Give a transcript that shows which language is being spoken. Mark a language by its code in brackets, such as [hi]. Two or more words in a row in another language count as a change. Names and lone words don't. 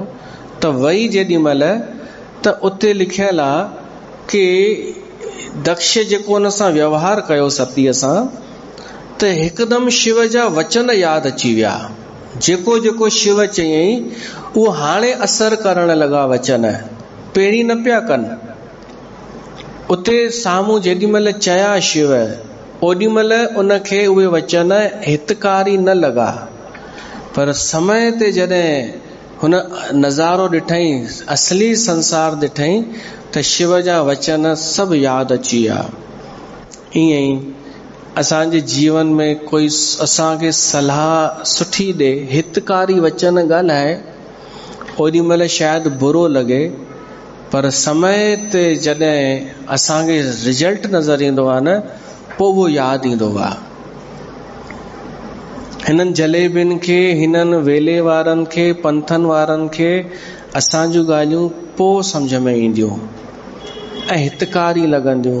[sd] त वई जेॾी महिल, त उते लिखियल आहे कि दक्ष जेको हुन सां व्यवहार कयो सतीअ सां, त हिकदमि शिव जा वचन यादि अची विया। जेको जेको शिव चयईं उहो हाणे असर करण लॻा वचन, पहिरीं न पिया कनि। उते साम्हूं जेॾी महिल चया शिव, ओॾी महिल उनखे उहे वचन हितकारी न लॻा, पर समय ते जॾहिं हुन नज़ारो ॾिठईं, असली संसार ॾिठईं, त शिव जा वचन सभु यादि अची विया। ईअं ई असांजे जीवन में कोई असांखे सलाह सुठी ॾे, हितकारी वचन ॻाल्हाए, ओॾी महिल शायदि बुरो लॻे, पर समय ते जॾहिं असांखे रिजल्ट नज़र ईंदो आहे न, पोइ उहो यादि ईंदो आहे। हिननि जलेबियुनि खे, हिननि वेले वारनि खे, पंथनि वारनि खे असां जूं ॻाल्हियूं पोइ सम्झ में ईंदियूं ऐं हितकारी लॻंदियूं।